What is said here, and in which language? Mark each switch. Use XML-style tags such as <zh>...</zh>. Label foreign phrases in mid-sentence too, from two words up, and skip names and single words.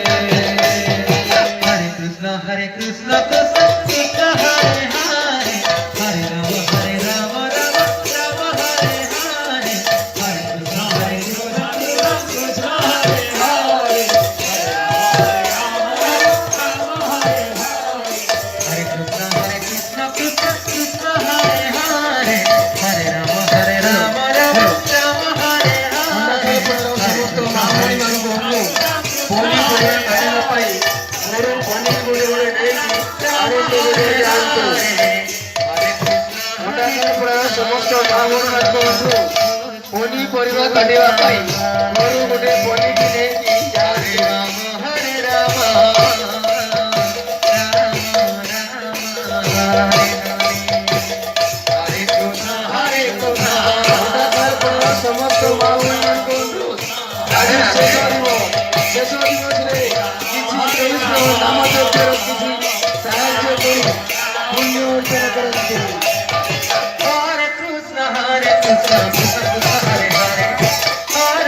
<sa>हरे कृष्ण कृष्ण कृष्ण हरे हरे हरे राम राम हरे हरे हरे कृष्ण कृष्ण हरे हरे हरे कृष्ण कृष्ण हरे हरे हरे राम राम हरे हरे</sa> <or>ସମସ୍ତ महामणि ମାନଙ୍କୁ ପନିପରିବା କାଟିବା ପାଇଁ ମୋର ପନିପରିବା ନେଇକି ଆନନ୍ଦରେ ଯାଆନ୍ତୁ। ମଣ୍ଡାସରପୁର ସମସ୍ତ महामणि ମାନଙ୍କୁ ପନିପରିବା କାଟିବା ପାଇଁ ମୋର ଗୋଟେ ପନିକି ନେଇକି ଯାଆନ୍ତୁ।</or> <sa>हरे राम</sa> <or>ମଣ୍ଡାସରପୁର ସମସ୍ତ महामणि ମାନଙ୍କୁ ଆଜି ଶେଷ ଦିବସରେ କିଛି ନାମ ଯଜ୍ଞର କିଛି ସାହାଯ୍ୟ କରି ପୁଣ୍ୟ ଅର୍ଜନ କରନ୍ତି।</or> <sa>हरे कृष्ण कृष्ण हरे हरे</sa>